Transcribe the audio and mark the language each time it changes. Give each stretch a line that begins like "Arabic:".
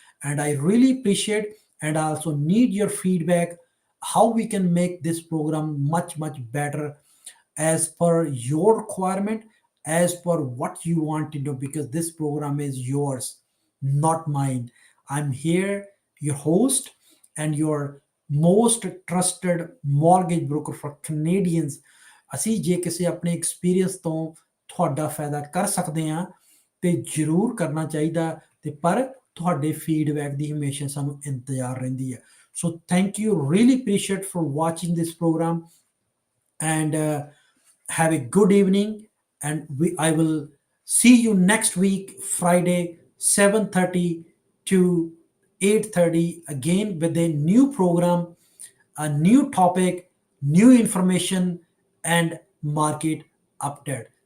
English: And I really appreciate, and I also need your feedback, how we can make this program much better as per your requirement, as per what you want to do, because this program is yours, not mine. I'm here, your host and your most trusted mortgage broker for Canadians.
Punjabi: ਅਸੀਂ ਜੇ ਕਿਸੇ ਆਪਣੇ experience ਤੋਂ ਤੁਹਾਡਾ ਫਾਇਦਾ ਕਰ ਸਕਦੇ ਹਾਂ ਤੇ ਜ਼ਰੂਰ ਕਰਨਾ ਚਾਹੀਦਾ, ਤੇ ਪਰ ਤੁਹਾਡੇ ਫੀਡਬੈਕ ਦੀ ਹਮੇਸ਼ਾ ਸਾਨੂੰ ਇੰਤਜ਼ਾਰ ਰਹਿੰਦੀ ਹੈ।
English: So thank you, really appreciate for watching this program, and have a good evening, and I will see you next week, Friday 7:30 to 8:30, again with a new program, a new topic, new information and market update.